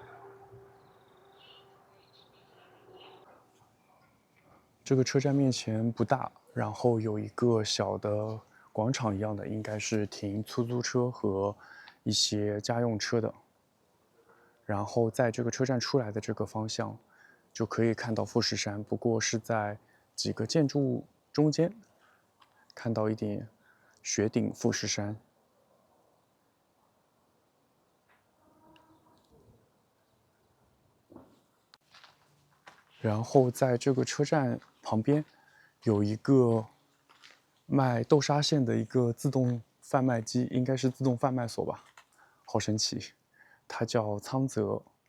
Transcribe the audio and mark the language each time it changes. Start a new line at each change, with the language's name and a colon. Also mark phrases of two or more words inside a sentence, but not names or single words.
Chinese: 这个车站面前不大，然后有一个小的广场一样的，应该是停出租車和一些家用車的。然後在這個車站出來的這個方向，就可以看到富士山，不過是在幾個建築物中間看到一點雪頂富士山。然後在這個車站旁邊有一個賣豆沙餡的一個自動販賣機，應該是自動販賣所吧，好神奇，它叫倉澤。